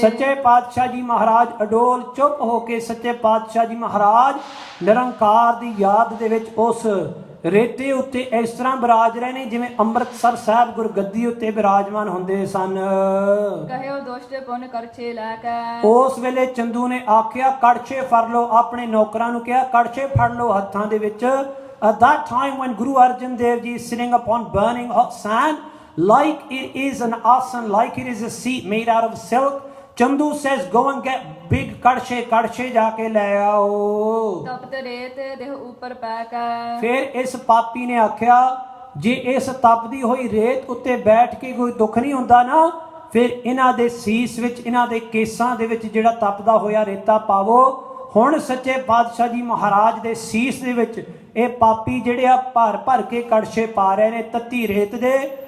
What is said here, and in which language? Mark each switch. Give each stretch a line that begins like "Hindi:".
Punjabi: ਸੱਚੇ ਪਾਤਸ਼ਾਹ ਜੀ ਮਹਾਰਾਜ ਅਡੋਲ ਚੁੱਪ ਹੋ ਕੇ ਸੱਚੇ ਪਾਤਸ਼ਾਹ ਜੀ ਮਹਾਰਾਜ ਨਿਰੰਕਾਰ ਦੀ ਯਾਦ ਦੇ ਵਿੱਚ ਉਸ ਰੇਤੇ ਉੱਤੇ ਇਸ ਤਰ੍ਹਾਂ ਬਿਰਾਜ ਰਹੇ ਨੇ ਜਿਵੇਂ ਅੰਮ੍ਰਿਤਸਰ ਸਾਹਿਬ ਗੁਰਗੱਦੀ ਉੱਤੇ ਬਿਰਾਜਮਾਨ ਹੁੰਦੇ ਸਨ। ਕਹਿਓ ਦੁਸ਼ਟ ਪੁੰਨ ਕਰਛੇ ਲੈ ਕੇ। ਉਸ ਵੇਲੇ ਚੰਦੂ ਨੇ ਆਖਿਆ ਕੜਛੇ ਫੜ ਲਓ। ਆਪਣੇ ਨੌਕਰਾਂ ਨੂੰ ਕਿਹਾ ਕੜਛੇ ਫੜ ਲਓ ਹੱਥਾਂ ਦੇ ਵਿੱਚ।
English: At that time when Guru Arjan Dev Ji is sitting upon burning hot sand, like it is an asan, like it is a seat made out of silk, Chandu says, go and get big kadshe
Punjabi: jaake le aao। ਤਪਤ ਰੇਤ ਦੇਹ ਉੱਪਰ ਪੈ ਕੇ। ਫਿਰ ਇਸ ਪਾਪੀ ਨੇ ਆਖਿਆ ਜੇ ਇਸ ਤਪਦੀ ਹੋਈ ਰੇਤ ਉੱਤੇ ਬੈਠ ਕੇ ਕੋਈ ਦੁੱਖ ਨਹੀਂ ਹੁੰਦਾ ਨਾ, ਫਿਰ ਇਹਨਾਂ ਦੇ ਸੀਸ ਵਿੱਚ ਇਹਨਾਂ ਦੇ ਕੇਸਾਂ ਦੇ ਵਿੱਚ ਜਿਹੜਾ ਤਪਦਾ ਹੋਇਆ ਰੇਤਾ ਪਾਵੋ। ਹੁਣ ਸੱਚੇ ਪਾਤਸ਼ਾਹ ਜੀ ਮਹਾਰਾਜ ਦੇ ਸੀਸ ਦੇ ਵਿੱਚ ਇਹ ਪਾਪੀ ਜਿਹੜੇ ਆ ਭਰ ਭਰ ਕੇ ਕੜਛੇ ਪਾ ਰਹੇ ਨੇ ਤੱਤੀ ਰੇਤ ਦੇ।